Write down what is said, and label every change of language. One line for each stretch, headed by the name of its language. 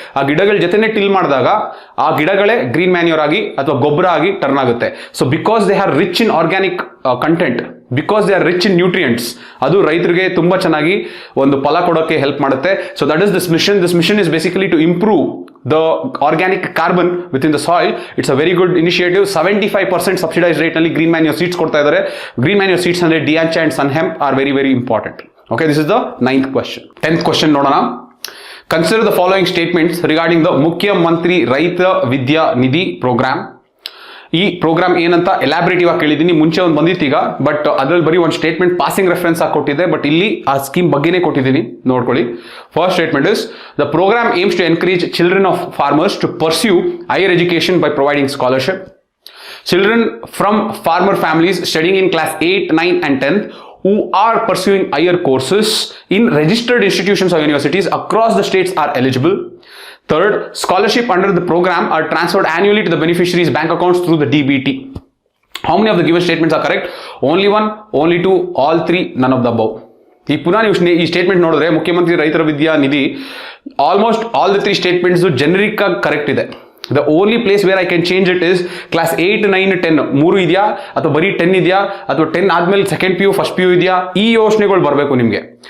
Kannada: ಆ ಗಿಡಗಳ ಜೊತೆನೇ ಟಿಲ್ ಮಾಡಿದಾಗ ಆ ಗಿಡಗಳೇ ಗ್ರೀನ್ ಮ್ಯಾನ್ಯೂರ್ ಆಗಿ ಅಥವಾ ಗೊಬ್ಬರ ಆಗಿ ಟರ್ನ್ ಆಗುತ್ತೆ.
English: so because they are rich in organic content, because they are rich in nutrients,
Kannada: ಅದು ರೈತರಿಗೆ ತುಂಬಾ ಚೆನ್ನಾಗಿ ಒಂದು ಫಲ ಕೊಡೋಕ್ಕೆ ಹೆಲ್ಪ್ ಮಾಡುತ್ತೆ.
English: So that is this mission. This mission is basically to improve the organic carbon within the soil. It's a very good initiative. 75% subsidized rate ನಲ್ಲಿ green manure seeds
Kannada: ಕೊಡ್ತಾ ಇದ್ದಾರೆ.
English: Green manure seeds ಅಂದ್ರೆ Diancha and Sun Hemp are very very important. Okay, this is the 9th question. 10th question ನೋಡೋಣ. Consider the following statements regarding the Mukhya Mantri Raita Vidya Nidhi program.
Kannada: ಈ program ಏನಂತ ಎಲಾಬ್ರೇಟಿವ್ ಆಗಿ ಕೇಳಿದ್ದೀನಿ, ಮುಂಚೆ ಒಂದು ಬಂದಿತ್ತು ಈಗ, ಬಟ್ ಅದ್ರಲ್ಲಿ ಬರೀ ಒಂದು ಸ್ಟೇಟ್ಮೆಂಟ್ ಪಾಸಿಂಗ್ ರೆಫರೆನ್ಸ್ ಆಗಿ ಕೊಟ್ಟಿದ್ದೆ, ಬಟ್ ಇಲ್ಲಿ ಆ ಸ್ಕೀಮ್ ಬಗ್ಗೆನೇ ಕೊಟ್ಟಿದ್ದೀನಿ, ನೋಡ್ಕೊಳ್ಳಿ.
English: First statement is, the programme aims to encourage children of farmers to pursue higher education by providing scholarship. Children from farmer families studying in class 8, 9 and 10th who are pursuing higher courses in registered institutions or universities across the states are eligible. Third, scholarship under the program are transferred annually to the beneficiaries' bank accounts through the DBT. How many of the given statements are correct? Only one, only two, all three, none of the above.
Kannada: ಈ ಪುನಃ ನೀವು ಈ statement ನೋಡಿದ್ರೆ ಮುಖ್ಯಮಂತ್ರಿ ರೈತರ Vidya Nidhi
English: almost all the 3 statements
Kannada: generic ಆಗಿ correct ಇದೆ.
English: The only place where I can change it is class 8, 9, 10
Kannada: ಮೂರು ಇದೆಯಾ ಅಥವಾ ಬರೀ 10 ಇದೆಯಾ ಅಥವಾ 10 ಆದ್ಮೇಲೆ ಸೆಕೆಂಡ್ PU ಫಸ್ಟ್ PU ಇದೆಯಾ, ಈ ಯೋಚನೆಗಳು ಬರಬೇಕು ನಿಮಗೆ.